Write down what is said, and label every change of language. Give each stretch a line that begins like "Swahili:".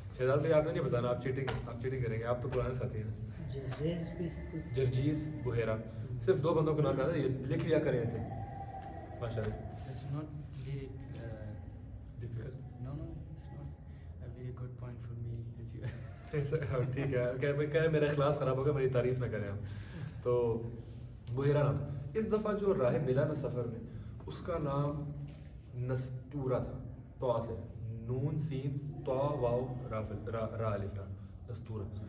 Urdu: شہزاد بھائی آپ نے نہیں بتانا، آپ چیٹنگ کریں گے، آپ تو پرانے ساتھی ہیں. جرجیس بحیرہ. صرف 2 بندوں کو نام یاد ہے، یہ لکھ لیا کریں اسے. ماشاء اللہ.
English: That's not very difficult. No, it's not a very good point for me that you.
Urdu: ٹھیک ہے کہ میرا اخلاص خراب ہوگا، میری تعریف نہ کریں آپ. تو بحیرہ نام. اس دفعہ جو راہب ملا نا سفر میں، اس کا نام نستورہ تھا، طا سے، نون سین طا واو را الف را، نستورہ.